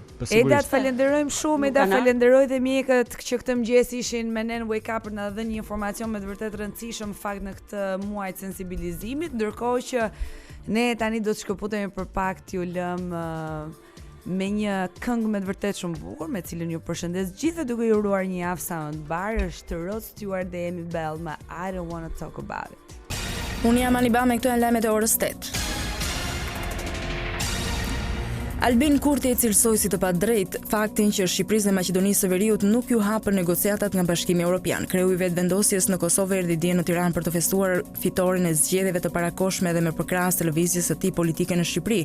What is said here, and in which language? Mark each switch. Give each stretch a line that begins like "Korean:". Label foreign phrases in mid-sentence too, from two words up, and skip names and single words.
Albanian: Eda, të falenderojmë shumë, Eda, falenderoj dhe mjekët që këtë mëngjes ishin me ne në Wake Up për na dhënë një informacion me të vërtet rëndësishëm fakt në këtë muaj të sensibilizimit, ndërkohë që ne tani do të shkëputemi për pak t'ju lëm me një këngë me të vërtet shumë bukur, me cilën ju përshëndes gjithë duke ju uruar një javë sa më të mbar. Është Rod Stewart dhe Amy Bell me I Don't Wanna Talk About It. Unë jam Aliba me këto janë lajmet e orës 8. Albin Kurti e cilësoi si të padrejtë faktin që Shqipërisë dhe Maqedonisë së Veriut nuk ju hapën negociatat nga Bashkimi Evropian. Kreu i vetëvendosjes në Kosovë erdhi dje në Tiranë për të festuar fitoren e zgjedhjeve të parakohshme dhe me përkrahas të lëvizjes së tij politike në Shqipëri.